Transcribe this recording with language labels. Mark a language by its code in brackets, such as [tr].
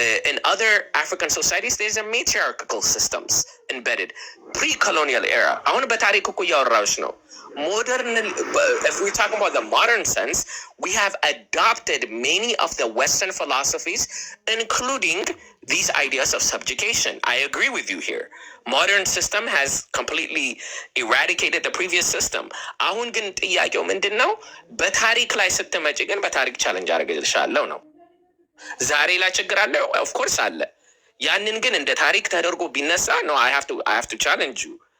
[en] in other African societies there's a matriarchal systems embedded pre-colonial era። [am] አሁን በታሪክ እኮ እያወራሁሽ ነው። [en] Modern, if we talk about the modern sense, we have adopted many of the Western philosophies, including these ideas of subjugation. I agree with you here. Modern system has completely eradicated the previous system. [am] አሁን ግን ጥያቄው ምንድነው? በታሪክ ላይ ስትመጪ ግን በታሪክ ቻሌንጅ አደረግልሻለሁ ነው። ዛሬ ላይ ችግር አለ? [en] of course [am] አለ። ያንን ግን እንደ ታሪክ ተደርጎ ቢነሳ [en] no, I have to challenge you.